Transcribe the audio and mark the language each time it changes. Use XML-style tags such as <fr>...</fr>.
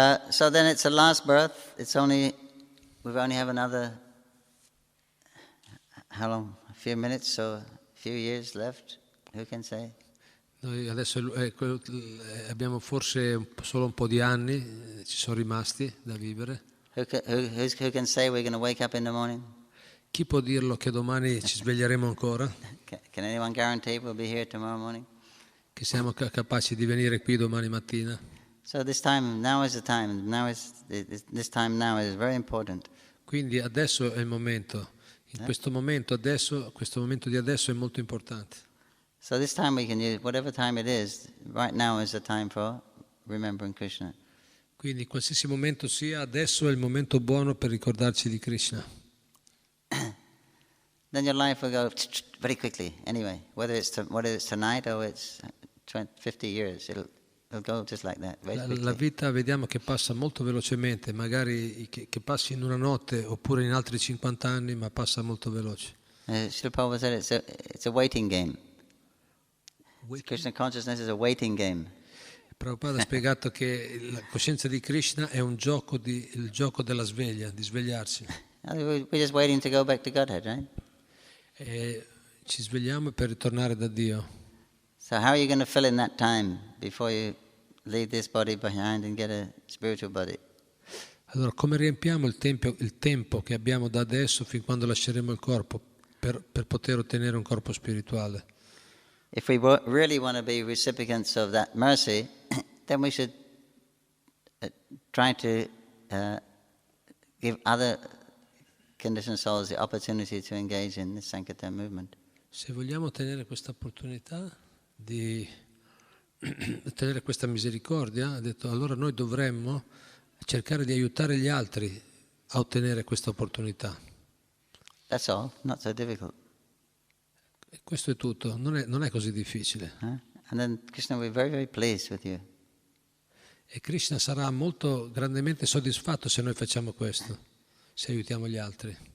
<en>So then it's the last birth. We only have another, how long? A few minutes, so a few years left. Who can say?</en> <it>Noi adesso abbiamo forse solo un po' di anni, ci sono rimasti da vivere.</it> <en>Who can say we're going to wake up in the morning?</en> <it>Chi può dirlo che domani ci sveglieremo ancora?</it> <en>Can anyone guarantee we'll be here tomorrow morning?</en> <it>Che siamo capaci di venire qui domani mattina?</it> <en>So this time now is the time. This time now is very important.</en> <it>Quindi adesso è il momento. In questo momento di adesso è molto importante.</it> <en>So this time we can use whatever time it is. Right now is the time for remembering Krishna.</en> <it>Quindi qualsiasi momento sia, adesso è il momento buono per ricordarci di Krishna.</it> <en>Then your life will go very quickly. Anyway, whether it's tonight or it's 50 years, it'll go just like that, very</en> <it>La</it> <en>quickly.</en> <it>vita vediamo che passa molto velocemente, magari che passi in una notte oppure in altri 50 anni, ma passa molto veloce.</it> <en>Srila Prabhupada said it's a waiting game. Krishna consciousness is a waiting game.</en> <it>Prabhupada ha spiegato che la coscienza di Krishna è un gioco il gioco della sveglia, di svegliarsi.</it> <en>We're just waiting to go back to Godhead, right?</en> <it>E ci svegliamo per ritornare da Dio.</it> <en>So how are you going to fill in that time before you leave this body behind and get a spiritual body?</en> <it>Allora, come riempiamo il tempo che abbiamo da adesso fin quando lasceremo il corpo per poter ottenere un corpo spirituale?</it> <en>If we really want to be recipients of that mercy, then we should try to give other conditioned souls the opportunity to engage in this Sankirtan movement.</en> <it>Se vogliamo ottenere questa opportunità di ottenere questa misericordia, ha detto, allora noi dovremmo cercare di aiutare gli altri a ottenere questa opportunità.</it> <en>That's all, not so difficult.</en> <it>E questo è tutto, non è così difficile.</it> <en>And then Krishna will be very, very pleased with you.</en> <it>E Krishna sarà molto grandemente soddisfatto se noi facciamo questo, se aiutiamo gli altri.</it>